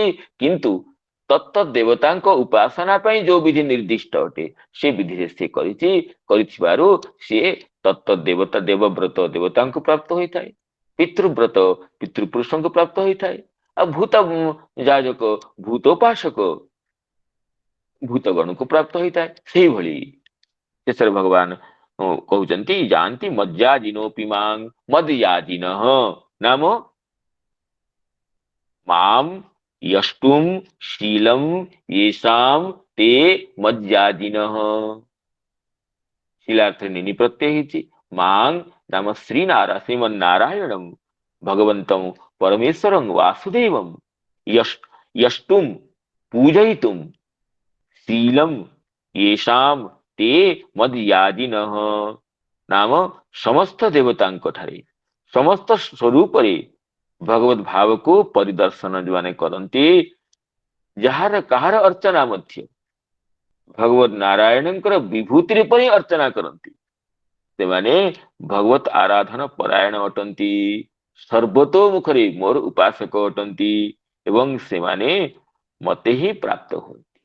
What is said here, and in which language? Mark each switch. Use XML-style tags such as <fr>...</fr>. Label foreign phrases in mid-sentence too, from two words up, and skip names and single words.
<or>କିନ୍ତୁ ତତ୍ତ ଦେବତାଙ୍କ ଉପାସନା ପାଇଁ ଯୋଉ ବିଧି ନିର୍ଦ୍ଦିଷ୍ଟ ଅଟେ ସେ ବିଧିରେ ସେ କରିଛି, କରିଥିବାରୁ ସିଏ ତତ୍ତ ଦେବତା ଦେବବ୍ରତ ଦେବତାଙ୍କୁ ପ୍ରାପ୍ତ ହୋଇଥାଏ, ପିତୃବ୍ରତ ପିତୃପୁରୁଷଙ୍କୁ ପ୍ରାପ୍ତ ହୋଇଥାଏ, ଆଉ ଭୂତ ଯାଜକ ଭୂତୋପାସକ ଭୂତଗଣକୁ ପ୍ରାପ୍ତ ହୋଇଥାଏ। ସେଇଭଳି ଶେଷରେ ଭଗବାନ କହୁଛନ୍ତି</or> <sa>ଯାଆନ୍ତି ମଜ୍ଜାଜିନୋପି ମାଂ ମଦ୍ୟାଜିନଃ ନାମ ମାମ ୟଷ୍ଟୁମ ଶୀଲମ ୟେଷାମ ते मज्जाजिनः। शिलार्थे निनि प्रत्यय ହେଇଛି। ମାଂ ନାମ ଶ୍ରୀମନ୍ନାରାୟଣଂ ଭଗବନ୍ତଂ ପରମେଶ୍ୱରଂ ବାସୁଦେବଂ ୟଷ୍ଟୁମ ପୂଜୟିତୁମ ଶୀଲମ येषाम ते ମଦ୍ୟାଜିନଃ।</sa> <or>ନାମ ସମସ୍ତ ଦେବତାଙ୍କ ଠାରେ ସମସ୍ତ ସ୍ୱରୂପରେ ଭଗବତ ଭାବକୁ ପରିଦର୍ଶନ ଯୋଉମାନେ କରନ୍ତି, ଯାହାର କାହାର ଅର୍ଚ୍ଚନା ମଧ୍ୟ ଭଗବତ ନାରାୟଣଙ୍କର ବିଭୂତି ରୂପରେ ଅର୍ଚ୍ଚନା କରନ୍ତି, ସେମାନେ ଭଗବତ ଆରାଧନ ପରାୟଣ ଅଟନ୍ତି, ସର୍ବତୋମୁଖରେ ମୋର ଉପାସକ ଅଟନ୍ତି ଏବଂ ସେମାନେ ମତେ ହିଁ ପ୍ରାପ୍ତ ହୁଅନ୍ତି।</or>